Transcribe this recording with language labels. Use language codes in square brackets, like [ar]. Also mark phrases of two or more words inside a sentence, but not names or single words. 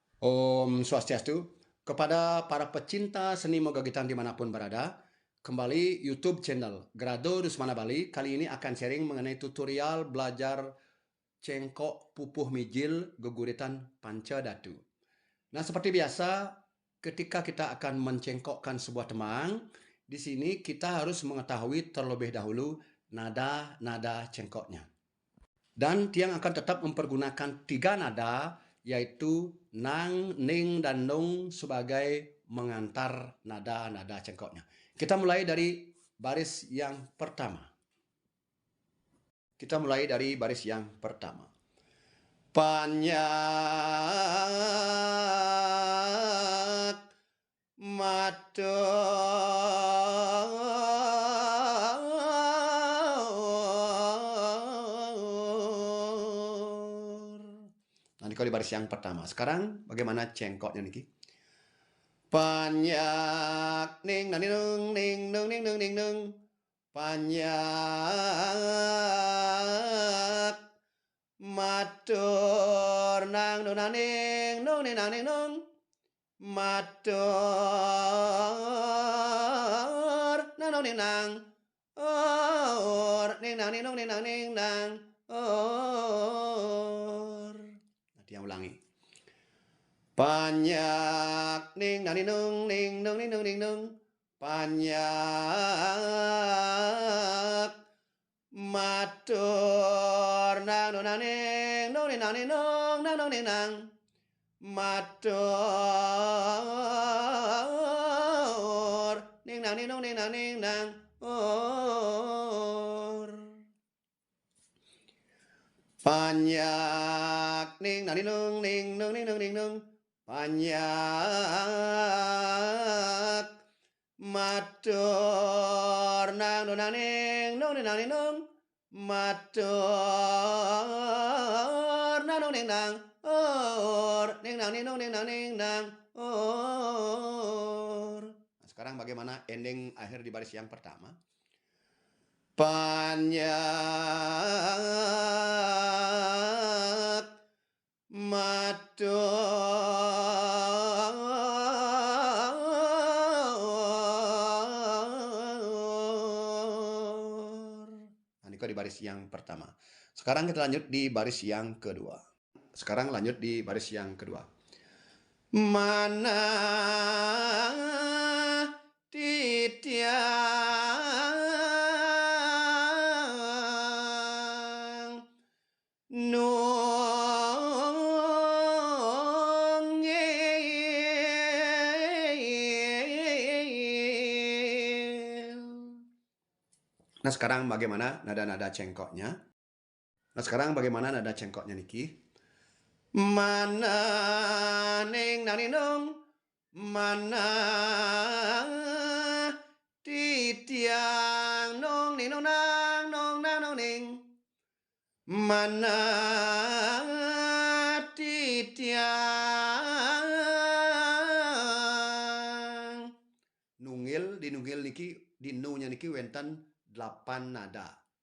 [ban] Om Swastiastu. [id] Kepada para pecinta seni mogagitan dimanapun berada, kembali [en] YouTube channel [id] Grado Rusmana Bali kali ini akan sharing mengenai tutorial belajar cengkok pupuh mijil geguritan panca datu. Nah, seperti biasa, ketika kita akan mencengkokkan sebuah temang, di sini kita harus mengetahui terlebih dahulu nada-nada cengkoknya. Dan tiang akan tetap mempergunakan 3 nada, yaitu nang, ning, dan nung sebagai mengantar nada-nada cengkoknya. Kita mulai dari baris yang pertama. [ban] Panyak matur. [id] Nanti kalau di baris yang pertama. Sekarang bagaimana cengkoknya niki? Panyak ning nang ning ning nung ning nung ning nung. Panyak matur nang nung nang ning nung ning nang ning nung. Matur nang nung ning nang. Or ning nang ning nung ning nang ning nang. Or. Nanti yang ulangi. Panyak ning nang ning nung ning nung ning nung ning nung. Panyak matur nang nung nang ning nung ning nang ning nung nang nung ning nang. Matur ning nang ning nung ning nang ning nang. Or. Panyak ning nang ning nung ning nung ning nung ning nung. Panyak matur nang nung nang ning nung ning nang ning nung. Matur nang nung ning nang. Or ning nang ning nung ning nang ning nang. Or. Nah, sekarang bagaimana ending akhir di baris yang pertama? [ban] Panyak matur. [id] Nah, ini kok di baris yang pertama. Sekarang kita lanjut di baris yang kedua. [ban] Mana titiang nungil. [id] Nah, sekarang bagaimana nada-nada cengkoknya? Niki? Mana ning nang ning nung. Mana titiang nung ning nung nang nung nang nung ning. [ban] Mana titiang nungil, [id] di nungil niki, di nu-nya niki wenten 8 nada.